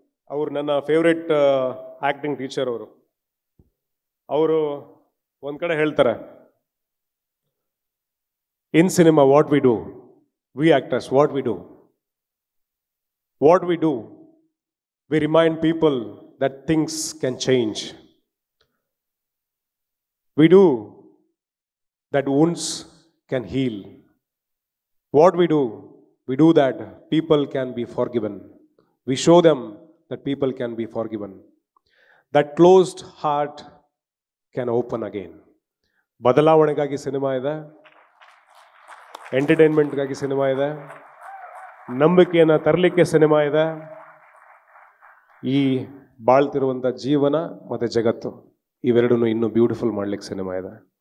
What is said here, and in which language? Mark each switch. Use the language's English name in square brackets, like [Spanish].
[Kannada] ಅವರು ನನ್ನ favourite acting teacher. ಅವರು ಒಂದು ಕಡೆ ಹೇಳ್ತಾರೆ, [English] In cinema what we do, we actors what we do, what we do, we remind people that things can change. We do that wounds can heal. What we do that people can be forgiven. We show them that people can be forgiven. That closed heart can open again. [Kannada] ಬದಲಾವಣೆಗಾಗಿ cinema ಇದೆ, ಎಂಟರ್ಟೈನ್ಮೆಂಟ್ಗಾಗಿ cinema ಇದೆ, ನಂಬಿಕೆಯನ್ನು ತರಲಿಕ್ಕೆ cinema ಇದೆ. ಈ ಬಾಳ್ತಿರುವಂಥ ಜೀವನ ಮತ್ತು ಜಗತ್ತು ಇವೆರಡನ್ನು ಇನ್ನೂ ಬ್ಯೂಟಿಫುಲ್ ಮಾಡಲಿಕ್ಕೆ ಸಿನಿಮಾ ಇದೆ.